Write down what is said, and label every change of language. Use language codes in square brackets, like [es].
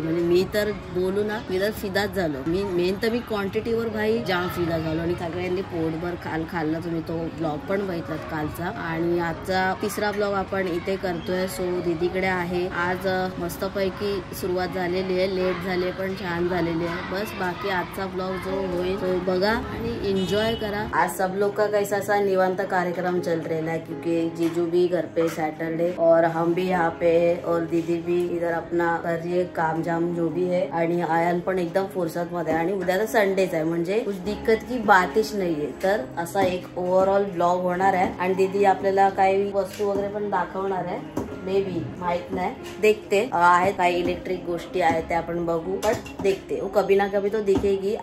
[mr] म्हणजे मी तर बोलू ना, मी तर फिदाच झालो. मी क्वांटिटीवर भाई जाम फिदा झालो आणि सगळ्यांनी पोटभर खाल्लं. तुम्ही तो ब्लॉग पण बघितलात कालचा. आणि आजचा तिसरा ब्लॉग आपण इथे करतोय. सो दीदीकडे आहे आज. मस्तपैकी सुरुवात झालेली आहे, लेट झाले पण छान झालेली. बस बाकी आजचा ब्लॉग जो होईल तो बघा आणि एंजॉय करा. [hi] आज सब लोग का कैसा सा निवांत कार्यक्रम चल रहा है क्योंकि जीजू भी घर पे सैटरडे और हम भी यहाँ पे और दीदी भी इधर अपना कर रही है काम जाम जो भी है. [mr] आणि आयन पण एकदम फुर्सत मध्ये. आणि उद्या तर संडेच आहे म्हणजे [hi] कुछ दिक्कत की [mr] बातच नाहीये. तर असा एक ओव्हरऑल ब्लॉग होणार आहे आणि दीदी आपल्याला काही वस्तू वगैरे पण दाखवणार आहे. मे बी माहित नाही, देखते. आहेत काही इलेक्ट्रिक गोष्टी आहेत त्या आपण बघू, [hi] बट देखते वो कभी ना कभी तो दिखेगी.